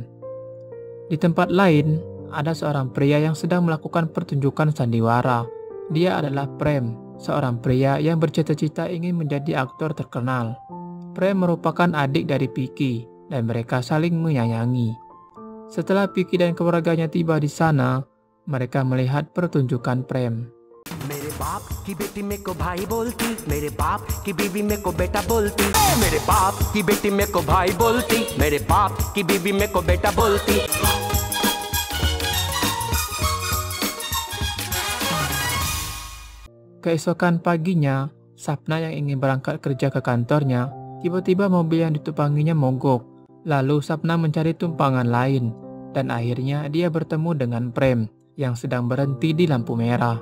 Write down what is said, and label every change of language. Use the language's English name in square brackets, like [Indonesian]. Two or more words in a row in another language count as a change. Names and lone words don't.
[Indonesian] Di tempat lain, ada seorang pria yang sedang melakukan pertunjukan sandiwara. Dia adalah Prem, seorang pria yang bercita-cita ingin menjadi aktor terkenal. Prem merupakan adik dari Piki dan mereka saling menyayangi. Setelah Piki dan keluarganya tiba di sana, mereka melihat pertunjukan Prem. [Hindi] मेरे बाप की बेटी मेरे को भाई बोलती, मेरे बाप की बीवी मेरे को बेटा बोलती, मेरे बाप की बेटी मेरे को भाई बोलती, मेरे बाप की बीवी मेरे को बेटा बोलती. [Indonesian] Keesokan paginya, Sapna yang ingin berangkat kerja ke kantornya, tiba-tiba mobil yang ditumpanginya mogok. Lalu Sapna mencari tumpangan lain, dan akhirnya dia bertemu dengan Prem yang sedang berhenti di lampu merah.